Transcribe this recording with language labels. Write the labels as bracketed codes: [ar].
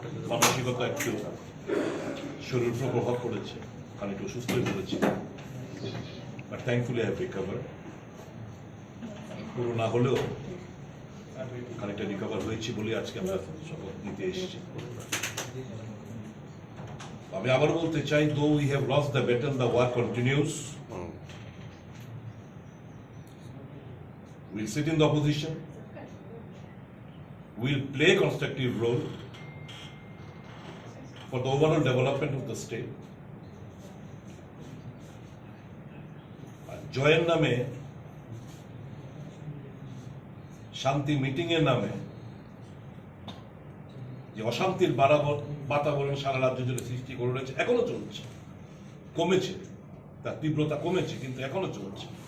[bn] মানসিকতা একটু শরীর উপর প্রভাব পড়েছে, কারণ একটু অসুস্থ হয়ে পড়েছি, [en] But thankfully I have recover. [bn] পুরো না হলেও খানিকটা রিকভার হয়েছি বলে আজকে আমরা শপথ নিতে এসেছি। আমি আবার বলতে চাই, [en] Though we have lost the battle, the war continues. We'll sit in the opposition. We'll play a constructive role for the overall development of the state. [bn] জয়ের নামে, শান্তি মিটিং এর নামে যে অশান্তির বাতাবরণ সারা রাজ্য জুড়ে সৃষ্টি করে রয়েছে, এখনো চলছে। কমেছে, তার তীব্রতা কমেছে, কিন্তু এখনো চলছে।